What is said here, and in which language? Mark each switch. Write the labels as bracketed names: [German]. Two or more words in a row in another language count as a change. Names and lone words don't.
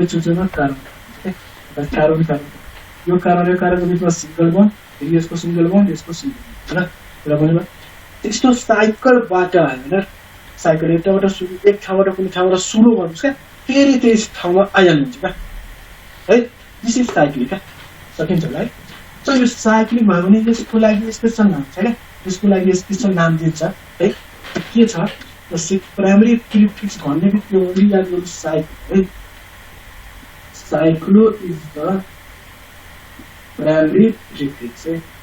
[Nepali] चुचोमा कार्बन कार्बन यो कार्बनको बिचमा [English] single bond [Nepali] फेरि यसको [English] single bond [Nepali] यसको [English] single bond [Nepali] र भनेको त्यस्तो साइकलबाट होइन साइकल एउटाबाट सुरु एक ठाउँबाट कुनै ठाउँबाट सुरु गर्नुहोस् क्या फेरि त्यस ठाउँमा आइहाल्नुहुन्छ क्या है [English] this is cyclic [Nepali] क्या सकिन्छ होला है सो यो साइक्लिक भयो भने यसको लागि स्पेसल नाम छ क्या यसको लागि स्पेसल नाम दिन्छ है के छ [English] primary prefix [Nepali] भन्ने बित्तिकै ओन्ली याद गर्नु साइक्लो है [English] cyclo is the primary prefix [Nepali] है